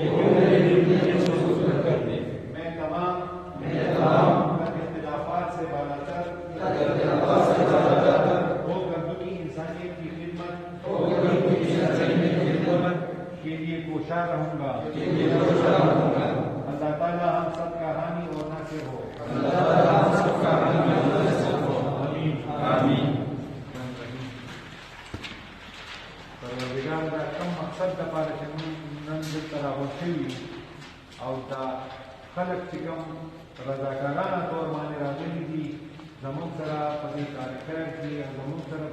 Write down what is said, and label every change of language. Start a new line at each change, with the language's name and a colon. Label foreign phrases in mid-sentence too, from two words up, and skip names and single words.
Urdu: میں تمام اختلافات سے بالاتر ہو کر دنیا انسانیت کی خدمت کے لیے کوشاں رہوں گا. اللہ تعالیٰ ہم سب کا حامی اور ناصر ہو. آمین.
Pashto: پروردگار دا کم مقصد دپاره چې موږ نن دلته راغونډ او دا خلک چې کوم رضاکارانه طور باندې راغلي دي زموږ سره په دې کار خیر کې او زموږ سره